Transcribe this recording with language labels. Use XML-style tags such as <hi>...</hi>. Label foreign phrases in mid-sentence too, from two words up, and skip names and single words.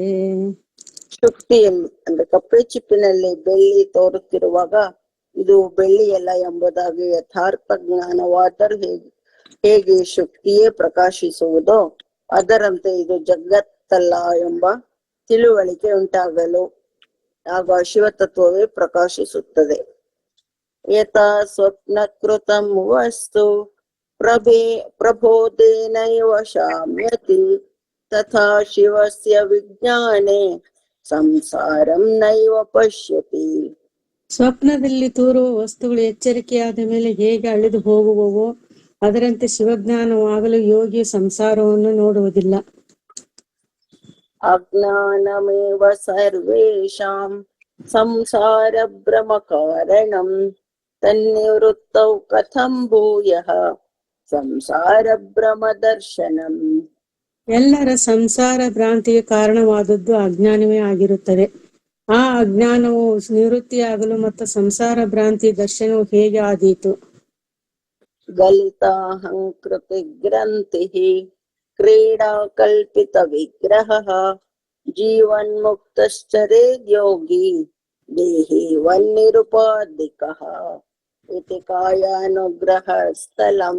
<kn>ಶುಕ್ತಿಯಲ್ಲಿ ಅಂದ್ರೆ ಕಪ್ಪೆ ಚಿಪ್ಪಿನಲ್ಲಿ ಬೆಳ್ಳಿ ತೋರುತ್ತಿರುವಾಗ ಇದು ಬೆಳ್ಳಿಯಲ್ಲ ಎಂಬುದಾಗಿ ಯಥಾರ್ಥ ಜ್ಞಾನವಾದರೂ ಹೇಗೆ ಶುಕ್ತಿಯೇ ಪ್ರಕಾಶಿಸುವುದೋ ಅದರಂತೆ ಇದು ಜಗತ್ತಲ್ಲ ಎಂಬ ತಿಳುವಳಿಕೆ ಉಂಟಾಗಲು ಆಗ ಶಿವತತ್ವವೇ ಪ್ರಕಾಶಿಸುತ್ತದೆ.</kn> <sa>ಯಥಾ ಸ್ವಪ್ನಕೃತಂ ವಸ್ತು ಪ್ರಬೋಧೇನೈವ ಶಾಮ್ಯತಿ ತಥಾ ಶಿವಸ್ಯ ವಿಜ್ಞಾನೆ ಸಂಸಾರಂ ನೈವ ಪಶ್ಯತಿ.</sa> <kn>ಸ್ವಪ್ನದಲ್ಲಿ ತೋರುವ ವಸ್ತುಗಳು ಎಚ್ಚರಿಕೆಯಾದ ಮೇಲೆ ಹೇಗೆ ಅಳಿದು ಹೋಗುವವೋ ಅದರಂತೆ ಶಿವಜ್ಞಾನವಾಗಲು ಯೋಗಿ ಸಂಸಾರವನ್ನು ನೋಡುವುದಿಲ್ಲ.</kn> <sa>ಅಜ್ಞಾನಮೇವ ಸರ್ವೇಷಾಂ ಸಂಸಾರ ಭ್ರಮ ಕಾರಣಂ ತನ್ನಿವೃತ್ತೌ ಕಥಂ ಭೂಯಃ ಸಂಸಾರ ಭ್ರಮ ದರ್ಶನಂ.</sa> <kn>ಎಲ್ಲರ ಸಂಸಾರ ಭ್ರಾಂತಿಗೆ ಕಾರಣವಾದದ್ದು ಅಜ್ಞಾನವೇ ಆಗಿರುತ್ತದೆ. ಆ ಅಜ್ಞಾನವು ನಿವೃತ್ತಿಯಾಗಲು ಮತ್ತು ಸಂಸಾರ ಭ್ರಾಂತಿ ದರ್ಶನವು ಹೇಗೆ ಆದೀತು?</kn> <sa>ಗಲಿತಾಹಂಕೃತಿ ಗ್ರಂಥಿ ಕ್ರೀಡಾ ಕಲ್ಪಿತ ವಿಗ್ರಹ ಜೀವನ್ಮುಕ್ತಶ್ಚರೇದ್ ಯೋಗಿ ದೇಹಿ ವನ್ನಿರುಪಾಧಿಕಃ ಇತಿ ಕಾಯಾನುಗ್ರಹ ಸ್ಥಳಂ.</sa>